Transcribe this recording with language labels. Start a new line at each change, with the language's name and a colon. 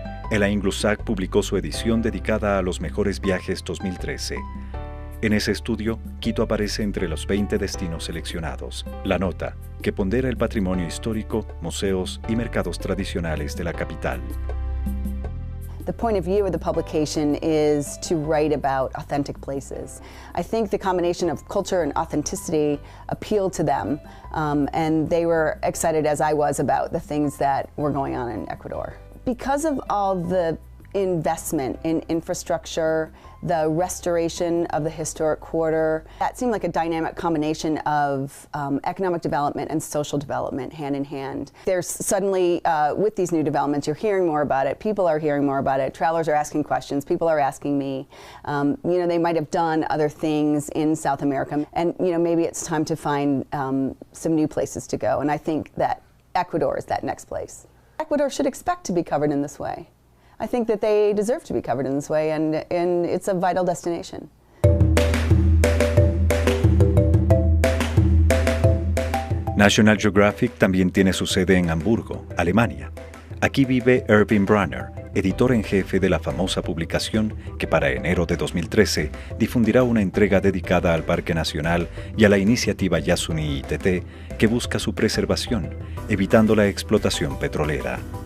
Spanish: Elaine Glusac publicó su edición dedicada a los mejores viajes 2013. En ese estudio, Quito aparece entre los 20 destinos seleccionados. La nota, que pondera el patrimonio histórico, museos y mercados tradicionales de la capital.
English: The point of view of the publication is to write about authentic places. I think the combination of culture and authenticity appealed to them, and they were excited, as I was, about the things that were going on in Ecuador. Because of all the investment in infrastructure, the restoration of the historic quarter. That seemed like a dynamic combination of economic development and social development hand in hand. There's suddenly, with these new developments, you're hearing more about it, people are hearing more about it, travelers are asking questions, people are asking me. You know, they might have done other things in South America, and you know, maybe it's time to find some new places to go, and I think that Ecuador is that next place. Ecuador should expect to be covered in this way. I think that they deserve to be covered in this way, and it's a vital destination.
Spanish: National Geographic también tiene su sede en Hamburgo, Alemania. Aquí vive Erwin Brunner, editor en jefe de la famosa publicación que para enero de 2013 difundirá una entrega dedicada al Parque Nacional y a la iniciativa Yasuni ITT que busca su preservación, evitando la explotación petrolera.